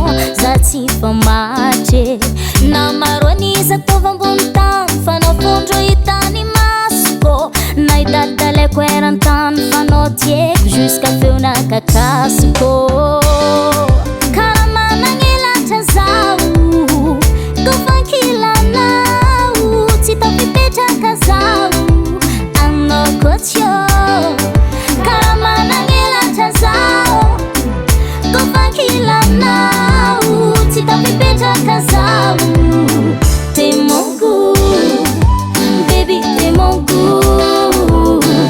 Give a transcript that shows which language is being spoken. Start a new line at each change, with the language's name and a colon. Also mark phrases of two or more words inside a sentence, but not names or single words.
Malagasy: zatsy famache namaroniza tovambony tany fanafondro hitany masoko naidalidaleko erantany fanao tieko jusqu'à feona kakasiko karamana ngilatra zao kofankilanao tsy tafipetraka zao anokotyo karamana ngilatra zao kofankilanao tsy tafipetraka zao
French: te mon goût
Malagasy: baby
French: te mon goût